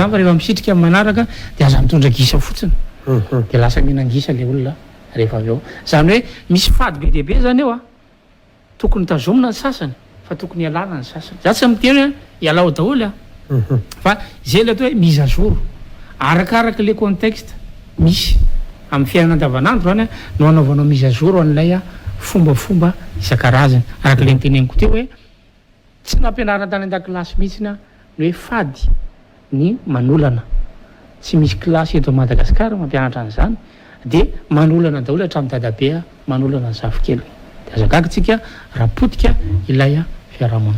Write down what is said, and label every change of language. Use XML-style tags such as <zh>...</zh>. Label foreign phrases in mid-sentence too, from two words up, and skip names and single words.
<mg>fa rehefa misitrika amin'ny manaraka de aza mitondra gisa fotsiny de lasa mihinan-gisa le olona rehefa avy eo zany hoe misy fady be dehibe zany eo a tokony tazomina ny sasany fa tokony ialana ny sasany za tsy amiteny ialao daholo a fa zay le atao hoe</mg> <fr>mise à jour</fr> <mg>arakaraka le contexte misy amin'ny fiainana andavanandro zany a no anaovanao</mg> <fr>mise à jour</fr> <mg>an'ilay a fombafomba isan-karazany araka le niteneniko teo hoe tsy nampianarana tany an-dakilasy mihitsy na ny hoe fady ny manolana tsy misy kilasy eto Madagasikara mampianatra an'izany de manolana daholo hatramin'ny dadabe a manolana ny zafikely de azagaga tsika raha potika ilay a fiarahamonina</mg>